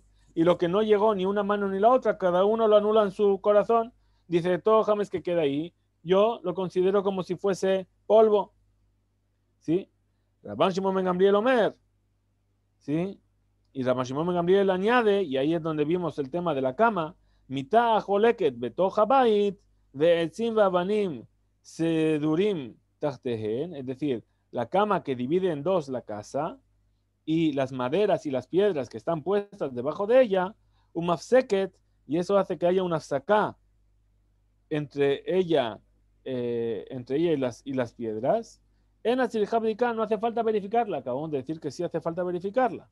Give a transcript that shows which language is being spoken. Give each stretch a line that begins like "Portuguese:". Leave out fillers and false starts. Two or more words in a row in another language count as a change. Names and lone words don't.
Spanish: Y lo que no llegó ni una mano ni la otra, cada uno lo anula en su corazón. Dice, todo james que queda ahí, yo lo considero como si fuese polvo. ¿Sí?
Hebrew: רבן שמעון בן גמליאל אומר.
Spanish: ¿Sí? Y Rabban Shimon ben Gamliel añade, y ahí es donde vimos el tema de la cama,
Hebrew: מיטה חולקת בתוך הבית והעצים והאבנים סדורים תחתיהן,
Spanish: es decir, la cama que divide en dos la casa, y las maderas y las piedras que están puestas debajo de ella, un mafseket, y eso hace que haya una afsaká entre ella, y las piedras. En Atzilhabdika no hace falta verificarla, acabamos de decir que sí hace falta verificarla.